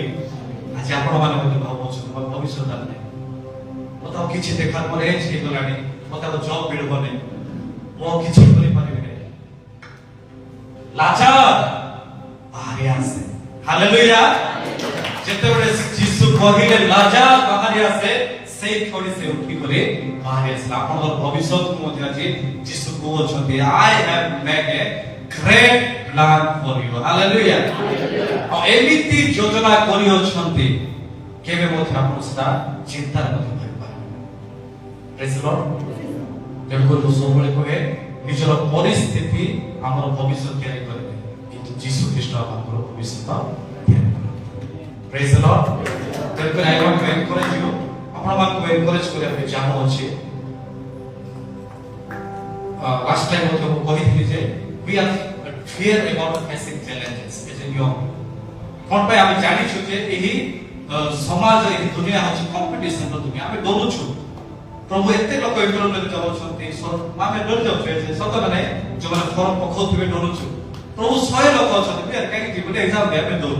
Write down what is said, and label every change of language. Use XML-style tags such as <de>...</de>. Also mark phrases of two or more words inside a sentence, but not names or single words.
<or>ଆଜି ଆପଣମାନେ ମଧ୍ୟ ଭାବୁଛନ୍ତି ମୋର ଭବିଷ୍ୟତ ନାହିଁ, ମତେ ଆଉ କିଛି ଦେଖା, ମୋର ଏଜ୍ ହେଇଗଲାଣି, ମତେ ଆଉ ଜବ୍ ମିଳିବନି, ମୁଁ ଆଉ କିଛି କରିପାରିବି ନାହିଁ। ଲାଚାର ବାହାରି ଆସେ। ହାଲେଲୁୟା। ଯେତେବେଳେ ଯୀଶୁ କହିଲେ ଲାଚାର ବାହାରି ଆସେ, ସେଇ ଥୋଡ଼ି ସେ ଉଠି କରି ବାହାରି ଆସିଲା। ଆପଣଙ୍କର ଭବିଷ୍ୟତକୁ ମଧ୍ୟ ଆଜି ଯୀଶୁ କହୁଛନ୍ତି</or> <en>I have made a great plan for you।</en> <or>ହାଲେଲୁୟା। ଆଉ ଏମିତି ଯୋଜନା କରିଅଛନ୍ତି କେବେ ମଧ୍ୟ ଆପଣ ସେଟା ଚିନ୍ତାରେ ମଧ୍ୟ କରିପାରିବେ।</or> <en>Praise the Lord.</en> <or>ତେଣୁକରି ମୁଁ ସବୁବେଳେ କହେ ନିଜର ପରିସ୍ଥିତି ଆମର ଭବିଷ୍ୟତ ତିଆରି କରିବେ, କିନ୍ତୁ ଯୀଶୁ ଖ୍ରୀଷ୍ଟ ଆପଣଙ୍କର ଭବିଷ୍ୟତ ତିଆରି କରିବେ।</or> <en>Praise the Lord. ତେଣୁକରି I want to encourage you,</en> <or>ଆପଣମାନଙ୍କୁ ଏନକରେଜ କରିବା ପାଇଁ ଚାହୁଁଅଛି।</or> <en>last time</en> <or>ମଧ୍ୟ ମୁଁ କହିଥିଲି ଯେ</or> <en>we are fear about facing challenges as a young।</en> <or>କଣ ପାଇଁ ଆମେ ଜାଣିଛୁ ଯେ ଏହି ସମାଜ, ଏହି ଦୁନିଆ ହେଉଛି କମ୍ପିଟିସନର ଦୁନିଆ, ଆମେ ଡରୁଛୁ। ପ୍ରଭୁ ଏତେ ଲୋକ ଇଣ୍ଟରଭ୍ୟୁରେ ଯାଉଛନ୍ତି, ଆମେ ଡରି ଯାଉଛୁ। ସତ ମାନେ ଯୋଉମାନେ ଫର୍ମ ପକାଉଥିବେ ଡରୁଛୁ। ପ୍ରଭୁ 100 ଲୋକ ଅଛନ୍ତି, କାହିଁକି ଯିବୁ ଏକ୍ସାମ ଦେବା ପାଇଁ ଡରୁ।</or>